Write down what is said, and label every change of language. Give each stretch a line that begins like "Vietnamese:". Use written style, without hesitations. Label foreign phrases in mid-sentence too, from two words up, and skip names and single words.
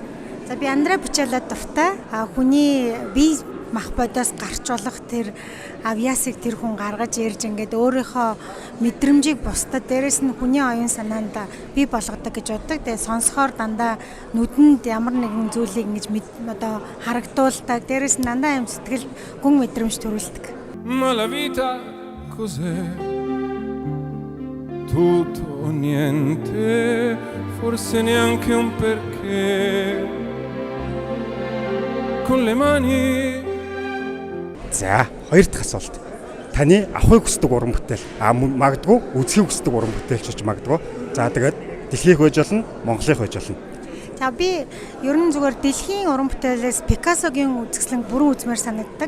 Mongolian: За би Андре Бучелло дуртай. Хүний бие мах бодоос гарч болох тэр авьяасыг тэр хүн гаргаж ирж ингээд өөрийнхөө мэдрэмжийг бусдад дээрэс нь хүний оюун санаанд бий болгодог гэж боддог. Тэгээ сонсохоор дандаа нүдэнд ямар нэгэн зүйлийг ингэж одоо харагдуулдаг. Дээрэс нь дандаа юм сэтгэлд гүн мэдрэмж төрүүлдэг.
Italian: Ma la vita cos'è? Tutto o niente, forse neanche un perché. Con le mani.
Mongolian: За хоёр дахь асуулт. Таны авахыг хүсдэг уран бүтээл, магадгүй үзхийг хүсдэг уран бүтээлч гэж магадгүй. За тэгээд дэлхийх байж болно, Монголынх байж болно. За би ер нь зүгээр дэлхийн уран бүтээлээс Пикассогийн үзэсгэлэн бүрэн үзмээр санагддаг.